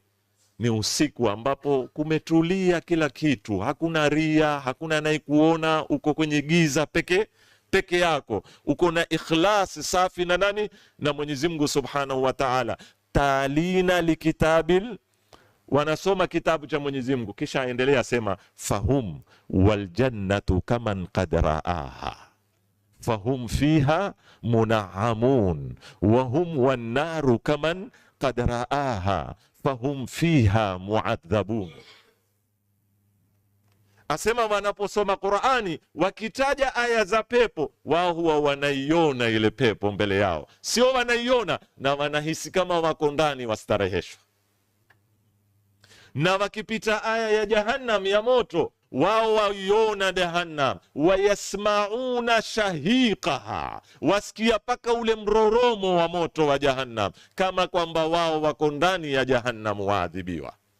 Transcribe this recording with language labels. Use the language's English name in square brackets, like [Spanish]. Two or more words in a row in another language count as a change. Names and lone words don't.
[Swahili] Ni usiku, ambapo kumetulia kila kitu, hakuna ria, hakuna anayekuona, uko kwenye giza peke yako, uko na ikhlas safi na nani? Na Mwenyezi Mungu [Arabic] سبحانه وتعالى. تالين للكتاب, [Swahili] wanasoma kitabu cha Mwenyezi Mungu. Kisha aendelea sema [Arabic] فهم والجنة كمن قد رآها فهم فيها منعمون وهم والنار كمن قد رآها فهم فيها معذبون. [Swahili] Asema wanaposoma Qur'ani, wakitaja aya za pepo, wao huwa wanaiona ile pepo mbele yao, sio wanaiona na wanahisi kama wako ndani wastareheshwa. Na wakipita aya ya jahannam, ya moto, wao waiona jahannam, [Arabic] ويسمعون شهيقها, [Swahili] wasikia paka ule mroromo wa moto wa jahannam, kama kwamba wao wako ndani ya jahannam waadhibiwa.